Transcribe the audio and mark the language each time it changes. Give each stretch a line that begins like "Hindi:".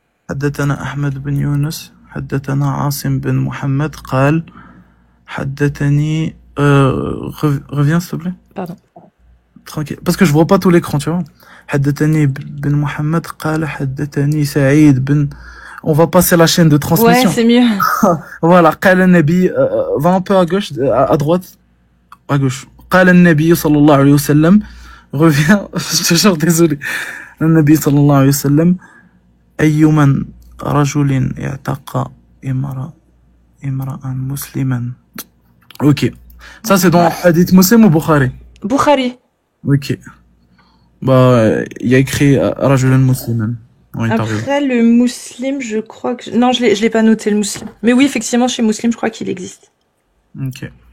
Arabic: حدثنا أحمد بن يونس حدثنا عاصم بن محمد قال حدثني
French: reviens s'il te plaît. Pardon. Tranquille, parce que je vois pas tout l'écran, tu vois.
Arabic: حدثني بن محمد قال حدثني سعيد بن.
French: On va passer la chaîne de transmission. Ouais, c'est mieux. Voilà,
Arabic: قال النبي
French: va un peu à gauche, à droite, à gauche.
Arabic: قال النبي صلى الله عليه وسلم
French: reviens, je te jure, désolé.
Arabic: النبي صلى الله عليه وسلم أيمن رجل اعتق امرأ مسلما.
French: Ok. Ça c'est dans Hadith Muslim ou Bukhari? Bukhari. Ok. Bah, il y a écrit
Arabic: رجلا مسلما.
French: Oui, après le musulman, je crois que non, je l'ai pas noté le musulman. Mais oui, effectivement, chez musulman, je crois qu'il existe. Ok.